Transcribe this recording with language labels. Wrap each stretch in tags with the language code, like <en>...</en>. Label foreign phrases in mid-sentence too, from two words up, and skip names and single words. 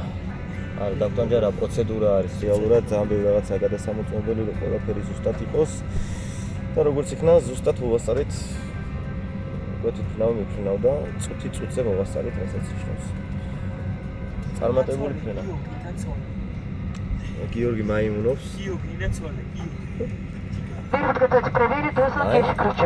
<ka>არ დაგვტანჯა რა პროცედურა არის რეალურად, ძალიან ბევრი რაღაცა გადასამოწმებელი, რომ ყველაფერი ზუსტად იყოს. და როგორც იქნა, ზუსტად მოვასწარეთ. გვეთით მიფრინავ და წუთზე მოვასწარეთ, რასაც ნიშნავს. წარმატებული ფრენა. Георгий маимунов. Георгий, ინაცვალე, Георгий.</ka> <ru>Подготовить проверить дозвон ключик.</ru>